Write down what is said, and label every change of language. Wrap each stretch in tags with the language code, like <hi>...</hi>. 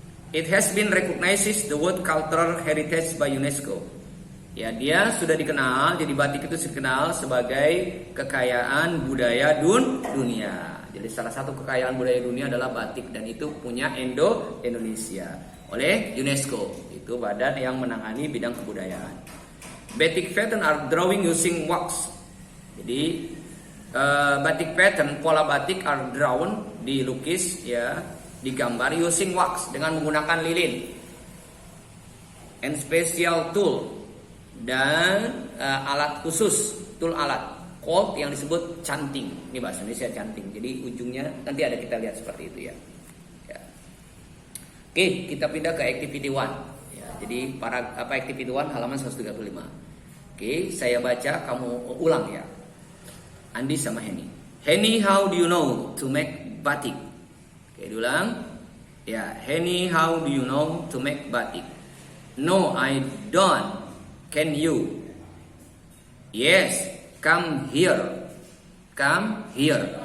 <en>It has been recognized the World Cultural Heritage by UNESCO.</en> <id>Ya, dia sudah dikenal, jadi batik itu dikenal sebagai kekayaan budaya dunia. Jadi salah satu kekayaan budaya dunia adalah batik, dan itu punya Indonesia oleh UNESCO. Itu badan yang menangani bidang kebudayaan.</id> <en>Batik pattern are drawing using wax.</en> <id>Jadi batik pattern, pola batik</id> <en>are drawn,</en> <id>dilukis ya, digambar</id> <en>using wax,</en> <id>dengan menggunakan lilin.</id> <en>And special tool,</en> <id>dan alat khusus, tool alat</id> <en>called</en> <id>yang disebut canting. Ini bahasa Indonesia canting. Jadi ujungnya nanti ada kita lihat seperti itu ya. Oke, kita pindah ke activity 1 ya. Jadi activity 1 halaman 135. Oke, saya baca, kamu ulang ya. Andi sama Henny.</id> <en>Henny, how do you know to make batik?</en> <id>Oke, diulang.</id> <en>Ya, Henny, how do you know to make batik? No, I don't. Can you? Yes, come here. Come here.</en>